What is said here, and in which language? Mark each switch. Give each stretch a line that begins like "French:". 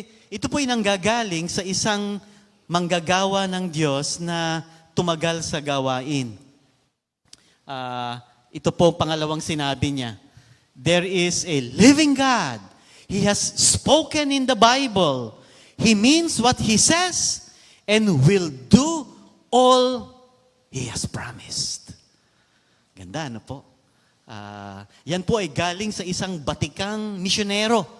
Filipino: Ito po ay nanggagaling sa isang manggagawa ng Diyos na tumagal sa gawain. Ito po ang pangalawang sinabi niya.
English: There is a living God. He has spoken in the Bible. He means what He says and will do all He has promised.
Filipino: Ganda, po? Yan po ay galing sa isang batikang misyonero.